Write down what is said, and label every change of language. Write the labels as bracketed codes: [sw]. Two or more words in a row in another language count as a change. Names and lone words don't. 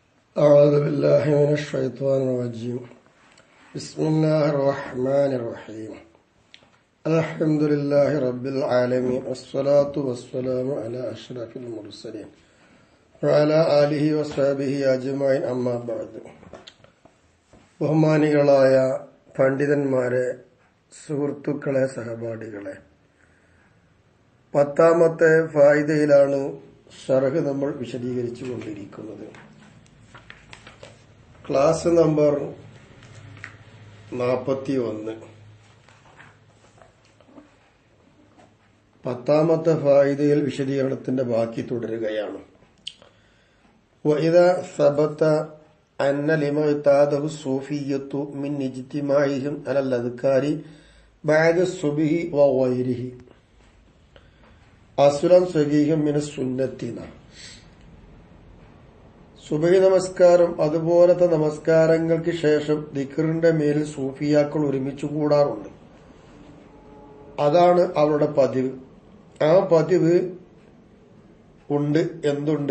[ar] أعوذ بالله من الشيطان الرجيم. بسم الله الرحمن الرحيم. الحمد لله رب العالمين والصلاة والسلام على أشرف المرسلين وعلى آله وصحبه أجمعين أما بعد. [ml] ബഹുമാനികളായ പണ്ഡിതന്മാരെ, സുഹൃത്തുക്കളെ, സഹപാഠികളെ, 10ാമത്തെ ഫായിദയിലാണ് ശർഹ് നമ്മൾ വിശദീകരിച്ചു കൊണ്ടിരിക്കുന്നത്. ക്ലാസ് നമ്പർ 41. 10ാമത്തെ ഫായിദയിൽ വിശദീകരണത്തിന്റെ ബാക്കി തുടരുകയാണ്. [ar] وإذا ثبت أن لما اعتاده الصوفية من اجتماعهم على الأذكار بعد الصبح وغيره أصلا صحيحا من السنة. [ml] സുബഹി നമസ്കാരം അതുപോലത്തെ നമസ്കാരങ്ങൾക്ക് ശേഷം ദിക്റിന്റെ മേലിൽ സൂഫിയാക്കൾ ഒരുമിച്ചു കൂടാറുണ്ട്. അതാണ് അവരുടെ പതിവ്. ആ പതിവ് ഉണ്ട്. എന്തുണ്ട്?